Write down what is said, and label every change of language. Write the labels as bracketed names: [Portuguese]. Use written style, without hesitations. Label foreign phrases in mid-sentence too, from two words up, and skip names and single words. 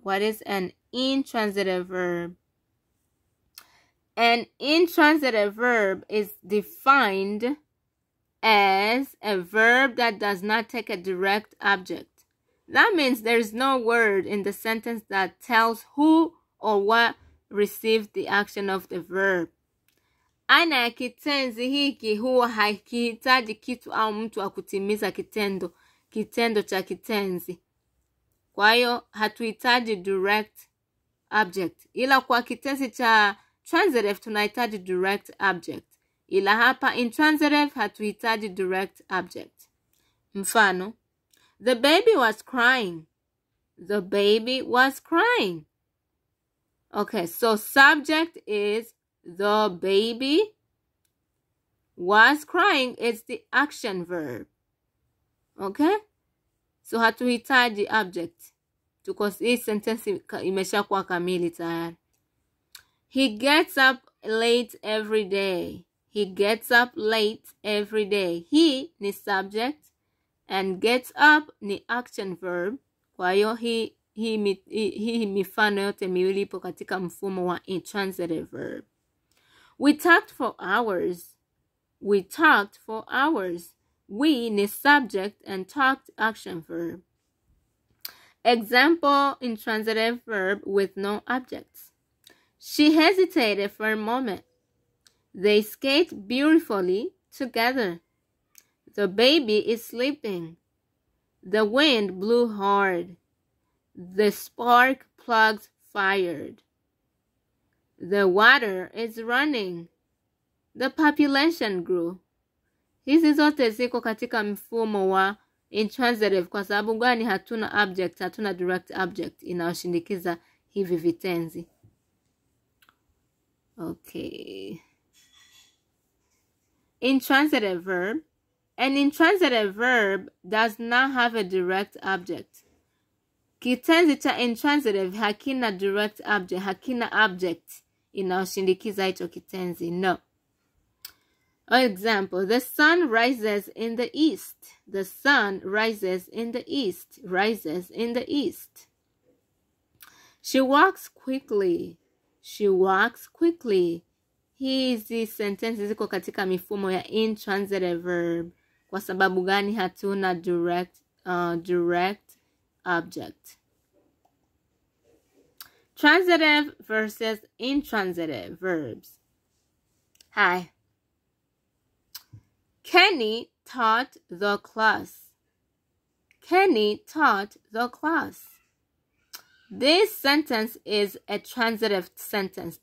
[English] What is an intransitive verb? An intransitive verb is defined as a verb that does not take a direct object. That means there's no word in the sentence that tells who or what received the action of the verb. [Swahili] Aina ya kitenzi hiki huwa hakihitaji kitu au mtu wa kutimiza kitendo cha kitenzi. Kwa hiyo hatuhitaji [English] direct object. [Swahili] Ila kwa kitenzi cha transitive tunahitaji [English] direct object. [Swahili] Ila hapa intransitive hatuhitaji [English] direct object. [Swahili] Mfano, [English] the baby was crying. The baby was crying. Okay, so subject is the baby was crying. It's the action verb. Okay? [Swahili] So hatuhitaji object. Because hii sentence imeshakuwa kamili tayari. [English] He gets up late every day. He gets up late every day. He ni subject and gets up ni action verb. [Swahili] Kwa hiyo hii mifano yote miwili ipo katika mfumo wa [English] intransitive verb. We talked for hours. We talked for hours. We ni subject and talked action verb. Example intransitive verb with no objects. She hesitated for a moment. They skate beautifully together. The baby is sleeping. The wind blew hard. The spark plugs fired. The water is running. The population grew. [Swahili] Hizi zote ziko katika mfumo wa Intransitive kwa sababu gani? Hatuna object, hatuna [English] direct object [Swahili] inayoshindikiza hivi vitenzi. [English] Okay. Intransitive verb. An intransitive verb does not have a direct object. [Swahili] Kitenzi cha intransitive hakina [English] direct object, [Swahili] hakina object inayoshindikiza hicho kitenzi. [English] No. Example, the sun rises in the east. The sun rises in the east. Rises in the east. She walks quickly. She walks quickly. [Swahili] Hizi sentences ziko katika mifumo ya [English] intransitive verb. [Swahili] Kwa sababu gani? Hatuna direct object. [English] Transitive versus intransitive verbs. Hi. Kenny taught the class. Kenny taught the class. This sentence is a transitive sentence.